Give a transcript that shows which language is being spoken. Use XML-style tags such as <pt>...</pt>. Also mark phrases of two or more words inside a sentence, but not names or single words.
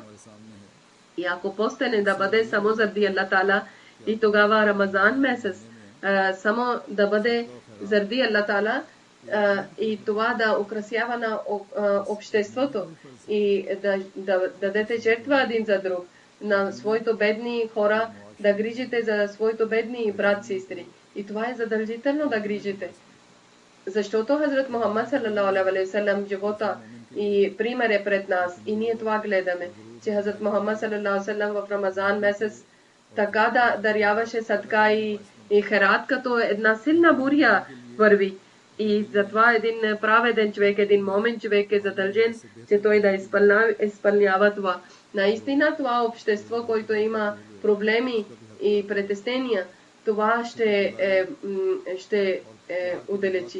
<bg>И ако постене да бъде само заради Аллах Таала, и тогава Рамазан месец само да бъде заради Аллах Таала, и това да украсява на обществото и да дадете жертва един за друг на своите бедни хора, да грижите за своите бедни брат, сестри. И това е задължително да грижите. Защото Хазрат Мухаммад</bg> <ar>صلى الله عليه وسلم</ar> <bg>живота и пример е пред нас. И ние това гледаме, че Хазрат Мухаммад</bg> <ar>صلى الله عليه وسلم</ar> <bg>в Рамазан месец така да даряваше садка и херат, като една силна буря върви. И затова един праведен човек, един момен човек е задължен, че той да изпълнява това. Наистина това общество, което има проблеми и притеснения, това ще удалечи.</bg>